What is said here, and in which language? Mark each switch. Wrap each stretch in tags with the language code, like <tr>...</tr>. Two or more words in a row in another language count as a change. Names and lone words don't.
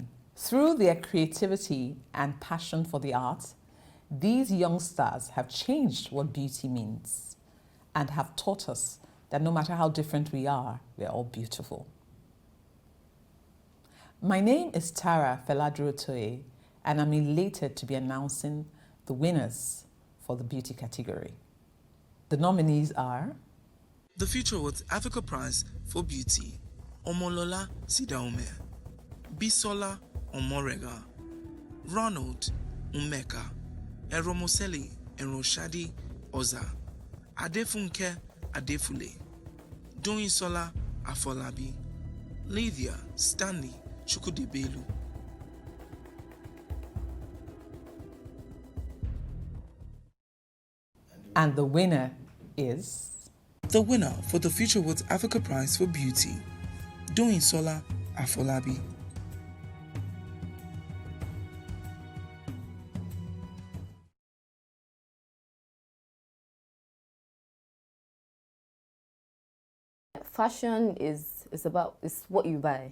<en>Through their creativity and passion for the art, these young stars have changed what beauty means and have taught us that no matter how different we are, we're all beautiful. My name is Tara Feladro-Toye, and I'm elated to be announcing the winners for the beauty category. The nominees are... The Future Awards Africa Prize for Beauty, Omolola Sidaume, Bisola Omorega, Ronald Umeka, Eromoseli Enroshadi Oza, Adefunke Adefule, Doyinsola Afolabi, Lydia Stanley Chukudebelu. And the winner is... The winner for the Future Awards Africa Prize for Beauty, Doyinsola Afolabi. Fashion is what you buy.</en>